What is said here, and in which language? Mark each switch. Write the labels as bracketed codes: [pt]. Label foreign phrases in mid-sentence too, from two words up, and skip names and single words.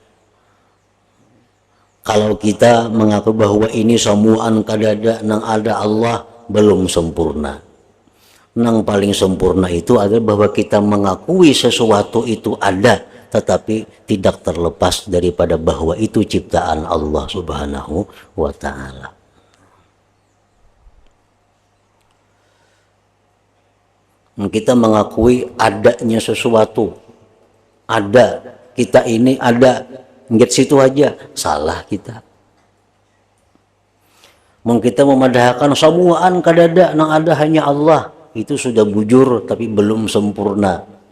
[bjn] Kalau kita mengaku bahwa ini semuaan kadada nang ada Allah, belum sempurna. [id] Nang paling sempurna itu adalah bahwa kita mengakui sesuatu itu ada, tetapi tidak terlepas daripada bahwa itu ciptaan Allah [ar] سبحانه وتعالى. [id] Kita mengakui adanya sesuatu, ada, kita ini ada, ingat situ aja, salah kita. Kita memadahkan semuaan kadada nang ada hanya Allah, itu sudah bujur tapi belum sempurna.